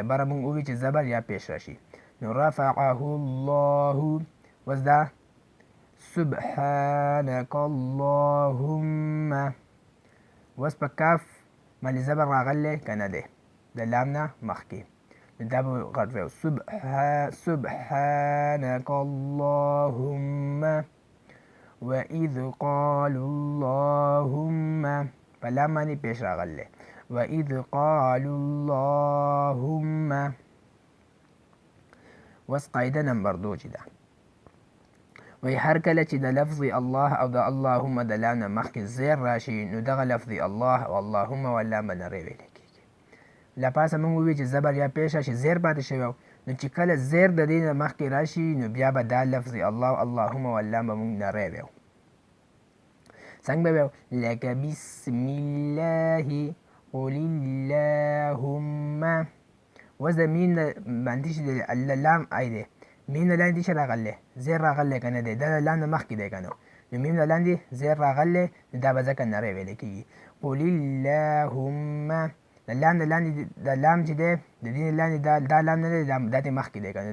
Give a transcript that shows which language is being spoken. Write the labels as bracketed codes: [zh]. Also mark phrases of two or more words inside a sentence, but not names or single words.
[ps] بره مونږ ووایو چې زبر یا پیش راشي. نو [ar] رفعه الله. [ps] اوس دا [ar] سبحانك اللهم. [ps] اوس په کاف باندې زبر راغلی که نه دی د لام نه مخکې؟ دا به غټ ویو [ar] سبحانك اللهم وإذ قالوا اللهم. [ps] په لام باندې پیش راغلی [ar] وإذ قالوا اللهم. [ps] اوس قاعده نمبر 2 چې ده وایي هر کله چې د لفظ الله او د اللهم د لام نه مخکې زیر راشي نو دغه لفظ الله او اللهم واللام به نری ویلی کېږي. له پاسه مونږ ووایو چې زبر یا پیش راشي، زیر پاتې شوی نو چې کله زیر د دې نه مخکې راشي نو بیا به دا لفظ الله او اللهم واللام به مونږ نری ویو. څنګه به ویو؟ لکه [ar] بسم الله قل اللهم. [ps] اوس د میم نه باندې چې د لام ای دی، میم نه لاندې څه راغلی؟ زیر راغلی که نه دی؟ دا د لام نه مخکې دی که نه؟ نو میم نه لاندې زیر راغلی نو دا به ځکه نری ویلی کېږي. [ar] قل اللهم. [ps] د لام نه لاندې د لام چې دی د دې نه لاندې دا لام نه دی، دا دې مخکې دی که نه؟